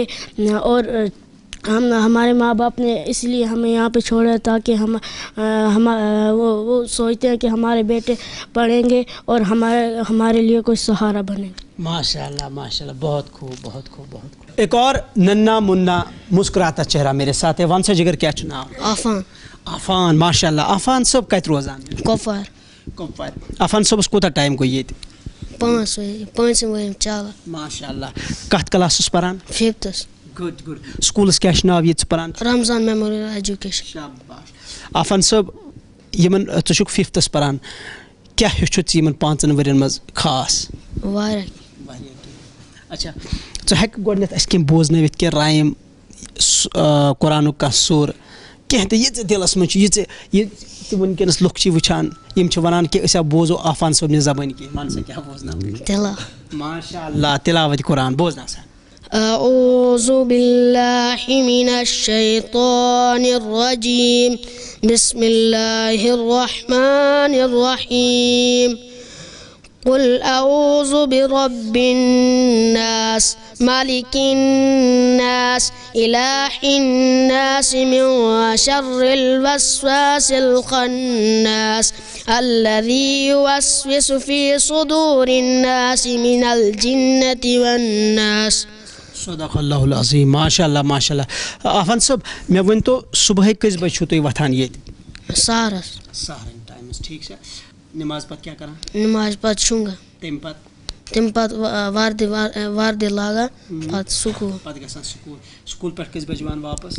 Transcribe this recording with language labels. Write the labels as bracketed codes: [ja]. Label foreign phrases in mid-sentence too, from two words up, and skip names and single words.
[ur] اور ہمارے ماں باپ نے اس لیے ہمیں یہاں پہ چھوڑا تاکہ وہ سوچتے ہیں کہ ہمارے بیٹے پڑھیں گے اور ہمارے لیے کوئی سہارا بنے گا. [ar] ماشاء اللہ ماشاء اللہ، [ur] بہت خوب بہت خوب بہت خوب. ایک اور ننا منا مسکراتا چہرہ میرے ساتھ ہے. [ks] ون سا جگر کیا ناو؟ عفان. عفان. [ar] ماشاء اللہ. [ks] عفان صٲب کتہِ روزان؟ کۄپوار. کۄپوارِ. عفان صٲبس کوٗتاہ ٹایم گوٚو ییٚتہِ؟ 5 ؤری چلان. [ar] ماشاء اللہ. [ks] کتھ کلاسس پران؟ 5th. [en] good good. [ks] سکوٗلس کیٛاہ چھُ ناو ییٚتہِ ژٕ پران؟ رمضان میموریل ایجوکیشن. شاباش. عفان صٲب یِمن ژٕ چھُکھ 5th پران, کیٛاہ ہیوٚچھُتھ ژٕ یِمن 5 ؤرین منٛز خاص؟ واریاہ. اچھا ژٕ ہیٚکہٕ گۄڈٕنٮ۪تھ اَسہِ کینٛہہ بوزنٲوِتھ کینٛہہ رایِم قرآنُک کانٛہہ سوٗر کینٛہہ تہِ یہِ ژےٚ دِلس منٛز چھُ, یہِ ژٕ وٕنکیٚنس لُکھ چھِ وٕچھان یِم چھِ وَنان کہِ أسۍ ہا بوزو عفان صٲبنہِ زبٲنۍ کینٛہہ, وَن سا کیٛاہ بوزناو؟ تِلا. [ar] ماشاء اللہ. [ks] تلاوت قرآن بوزنا سا. [ar] أعوذ بالله من الشيطان الرجيم بسم الله الرحمن الرحيم قل أعوذ برب الناس ملك الناس إله الناس من شر الوسواس الخناس الذي يوسوس في صدور الناس من الجنة والناس. صدق اللہ العظیم. ماشاء اللہ ماشاء اللہ. [ks] عفان صٲب مےٚ ؤنۍتو صبحٲے کٔژِ بجہِ چھُو تُہۍ وۄتھان ییٚتہِ؟ سہرس. سہرن ٹایمس. ٹھیٖک چھا. نماز پتہٕ کیٛاہ کران؟ نماز پتہٕ شونٛگان. تمہِ پتہٕ وردی لاگان پتہٕ سکوٗل. پتہٕ گژھان سکوٗل. سکوٗل پٮ۪ٹھ کٔژِ بجہِ یِوان واپس؟